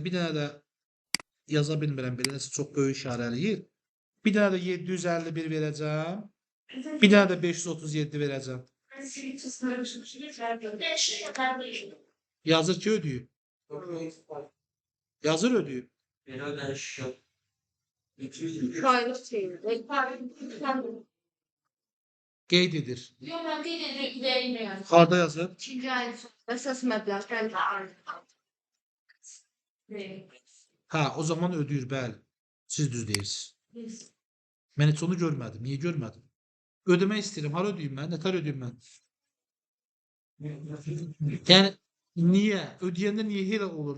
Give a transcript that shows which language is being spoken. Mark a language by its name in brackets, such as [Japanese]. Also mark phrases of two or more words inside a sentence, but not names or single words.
[Azerbaijani] Bir dənə də yaza bilmirəm, belə nəsə çox böyük işarəliyir. Bir dənə də 751 verəcəm. Bir dənə də 537 verəcəm. Yazır ki, ödəyib. Yazır ödəyib. [Turkish] Beni ödemiş yok. 200 Aylık şey. [Azerbaijani] Qeyd edir. [Turkish] Yok ben değil yani. [Azerbaijani] Harda yazır? [Turkish] İkinci ayın sonu. Esas meblağ. Ben de aynı. [Azerbaijani] Hə, o zaman ödəyir, bəli. Siz düz deyirsiniz. Mən heç onu görmədim. Niyə görmədim? Ödəmək istəyirəm. Hara ödəyim mən? Nətər ödəyim mən? Yəni niyə? Ödəyəndə niyə elə olur?